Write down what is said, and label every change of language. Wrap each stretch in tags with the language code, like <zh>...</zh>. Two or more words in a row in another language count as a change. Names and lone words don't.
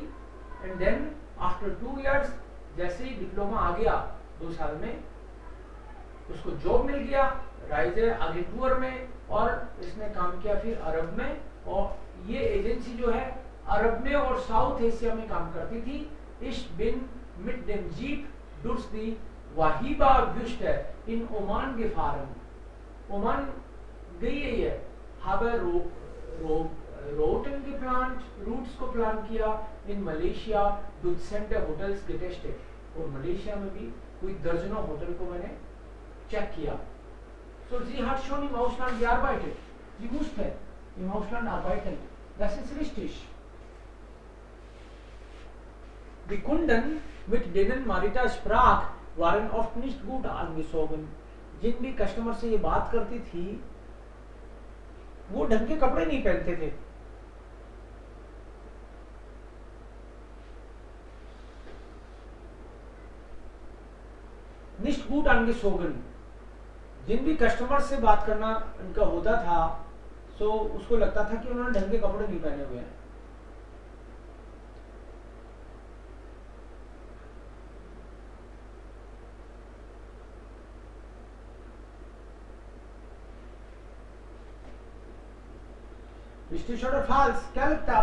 <en>and then after 2 years</en> <hi>जैसे ही डिप्लोमा आ गया 2 साल में उसको जॉब मिल गया</hi> <de>Reiseagentur</de> <hi>में और इसने काम किया फिर अरब में. और ये एजेंसी जो है अरब में और साउथ एशिया में काम करती थी.</hi> <de>Ich bin mit dem Jeep durch die Wahiba-Wüste in Oman gefahren.</de> <hi>Oman गई है ये.</hi> <de>habe Routen geplant,</de> <hi>रूट्स को प्लान किया.</hi> <de>in Malaysia Dutzende hotels getestet.</de> <hi>और मलेशिया में भी कोई दर्जनों होटल को मैंने चेक किया.</hi> <de>So sie hat schon im Ausland gearbeitet. Sie musste im Ausland arbeiten. Das ist richtig. Die Kunden, mit denen Marita sprach, waren oft nicht gut angezogen.</de> <hi>जिन भी कस्टमर से ये बात करती थी वो ढंग के कपड़े नहीं पहनते थे.</hi> <de>Nicht gut angezogen.</de> <hi>जिन भी कस्टमर से बात करना उनका होता था सो उसको लगता था कि उन्होंने ढंग के कपड़े नहीं पहने हुए हैं. रिश्ते और फाल्स क्या लगता है?</hi>